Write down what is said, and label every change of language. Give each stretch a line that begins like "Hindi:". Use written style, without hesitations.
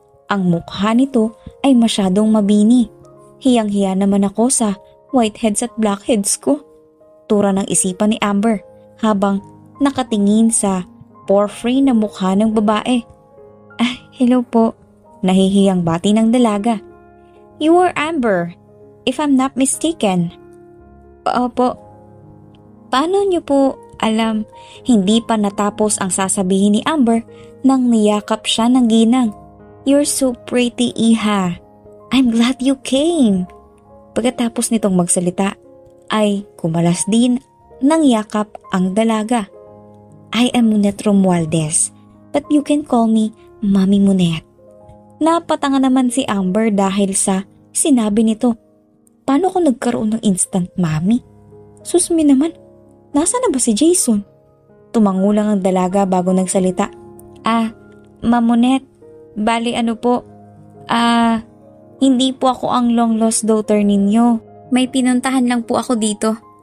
Filipino: Ang mukha nito ay masyadong mabini. Hiyang-hiya naman ako sa whiteheads at blackheads ko. Tura ng isipan ni Amber habang nakatingin sa porphyry na mukha ng babae. Hello po. Nahihiyang bati ng dalaga.
English: "You are Amber, if I'm not mistaken."
Filipino: "Opo." "Paano niyo po alam?" Hindi pa natapos ang sasabihin ni Amber nang niyakap siya ng ginang.
English: "You're so pretty, Iha. I'm glad you came."
Filipino: Pagkatapos nitong magsalita ay kumalas din ng yakap ang dalaga.
English: "I am Monet Romualdez, but you can call me Mami Monet."
Filipino: Napatanga naman si Amber dahil sa sinabi nito. Paano ko nagkaroon ng instant mami? Susmi naman, nasa na ba si Jason? Tumango lang ang dalaga bago nagsalita. Ma'am Monet, bali ano po? Hindi po ako ang long lost daughter ninyo. May pinuntahan lang po ako dito.